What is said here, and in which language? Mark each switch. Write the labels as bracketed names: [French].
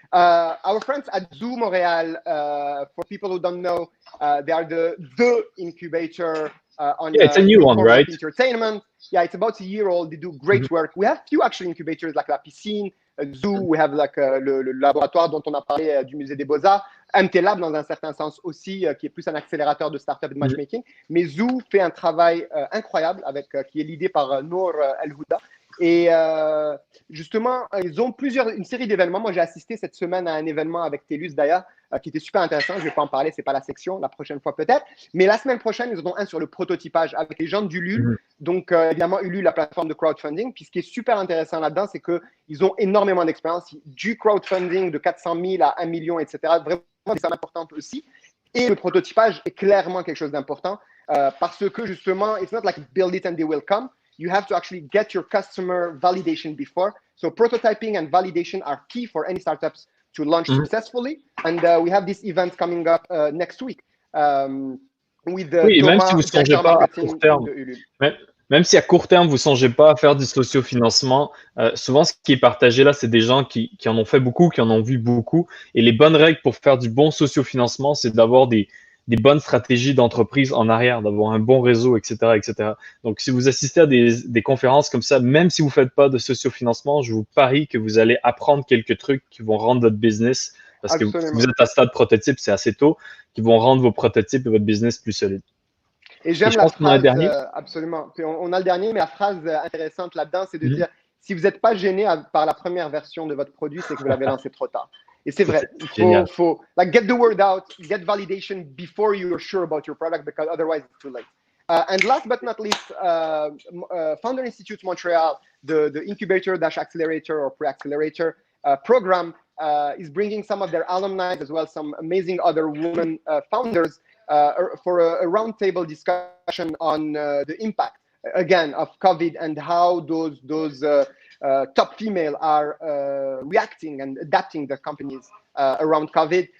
[English] Our friends at Zoo Montreal, for people who don't know, they are the incubator on it's a new one, right? Entertainment. Yeah, it's about a year old. They do great work. We have few actually incubators like La Piscine, Zoo. We have like [French] le laboratoire dont on a parlé du Musée des Beaux-Arts. MT Lab dans un certain sens aussi, qui est plus un accélérateur de start-up et de matchmaking. Mais Zoo fait un travail incroyable avec qui est l'idée par Nour El Houda. Et justement, ils ont une série d'événements. Moi, j'ai assisté cette semaine à un événement avec TELUS d'ailleurs, qui était super intéressant. Je ne vais pas en parler, c'est pas la section, la prochaine fois peut-être. Mais la semaine prochaine, ils en ont un sur le prototypage avec les gens d'Ulule. Donc, évidemment, Ulule, la plateforme de crowdfunding. Puis ce qui est super intéressant là-dedans, c'est qu'ils ont énormément d'expérience. Du crowdfunding de 400 000 à 1 million, etc. Vraiment, c'est important aussi. Et le prototypage est clairement quelque chose d'important parce que justement, [English] it's not like build it and they will come. You have to actually get your customer validation before. So prototyping and validation are key for any startups to launch successfully. And we have this event coming up next week with [French] oui, Thomas, même si vous ne songez pas à court terme, même si à court terme, vous ne songez pas à faire du sociofinancement, souvent ce qui est partagé là, c'est des gens qui en ont fait beaucoup, qui en ont vu beaucoup. Et les bonnes règles pour faire du bon sociofinancement, c'est d'avoir des bonnes stratégies d'entreprise en arrière, d'avoir un bon réseau, etc., etc. Donc, si vous assistez à des conférences comme ça, même si vous ne faites pas de sociofinancement, je vous parie que vous allez apprendre quelques trucs qui vont rendre votre business, parce que si vous êtes à stade prototype, c'est assez tôt, qui vont rendre vos prototypes et votre business plus solides. Et j'aime la phrase, absolument. Puis on a le dernier, mais la phrase intéressante là-dedans, c'est de dire, si vous n'êtes pas gêné par la première version de votre produit, c'est que vous l'avez lancé trop tard. Et c'est vrai, il faut [English] like, get the word out, get validation before you're sure about your product, because otherwise it's too late. And last but not least, Founder Institute Montreal, the incubator-accelerator or pre-accelerator program is bringing some of their alumni as well, some amazing other women founders for a roundtable discussion on the impact, again, of COVID and how those top female are reacting and adapting their companies around COVID.